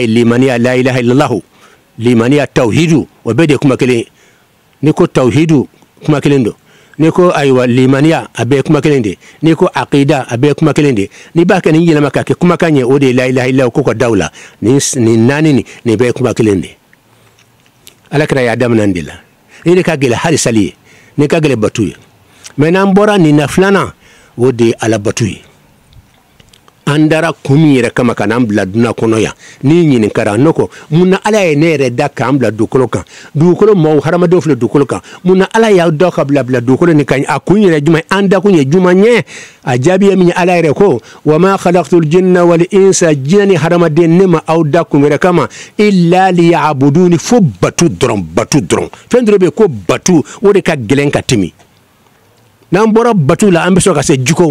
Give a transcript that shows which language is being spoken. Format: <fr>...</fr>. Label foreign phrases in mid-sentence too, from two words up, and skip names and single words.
<bm>limaniya</bm> <ar>لا إله إلا الله</ar> <bm>limaniya tawhidu o bɛɛ de ye kuma kelen ye ni ko tawhidu kuma kelen don ni ko ayiwa limaniya a bɛɛ ye kuma kelen de ni ko aqida a bɛɛ ye kuma kelen de n'i b'a kɛ nin yɛlɛma k'a kɛ kumakan ye o de ye</bm> <ar>لا إله إلا الله</ar> <bm>ko ka daw la nin naani nin bɛɛ ye kuma kelen de ala kɛra y'a daminɛ nin de la ni de ka gɛlɛ hali sali ye ni ka gɛlɛ batu ye mɛ n'an bɔra nin na filanan o de ye ala batu ye andara kumi yɛrɛ kama ka n'an bila duna kɔnɔ yan n'i ɲininkara ne ko mun na ala ye ne yɛrɛ da k'an bila dugukolo kan dugukolo mɔgɔw hadamadenw filɛ dugukolo kan mun na ala y'aw da ka bila dugukolo nin kan a kun yɛrɛ jumɛn an da kun ye juman ye a jaabi ye min ye ala yɛrɛ ko</bm> <ar>وما خلقت الجن والإنس</ar> <bm>jinɛ ni hadamaden ne ma aw da kun wɛrɛ kama</bm> <ar>إلا ليعبدون</ar> <bm>fo batu dɔrɔn fɛn dɔ bɛ yen ko batu o de ka gɛlɛn ka tɛmɛ n'an bɔra batu la an bɛ sɔrɔ ka se jukow</bm>